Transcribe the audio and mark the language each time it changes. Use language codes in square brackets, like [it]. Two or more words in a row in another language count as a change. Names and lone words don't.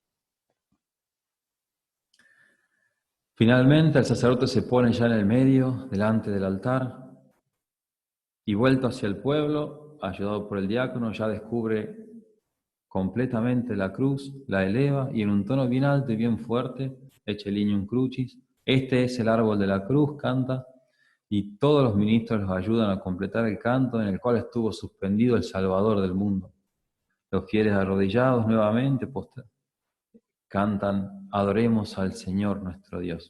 [es] Finalmente el sacerdote se pone ya en el medio, delante del altar, y vuelto hacia el pueblo, ayudado por el diácono, ya descubre completamente la cruz, la eleva y en un tono bien alto y bien fuerte, [la] Ecce lignum crucis, [es] este es el árbol de la cruz, canta, y todos los ministros los ayudan a completar el canto en el cual estuvo suspendido el Salvador del mundo. Los fieles arrodillados nuevamente cantan: adoremos al Señor nuestro Dios.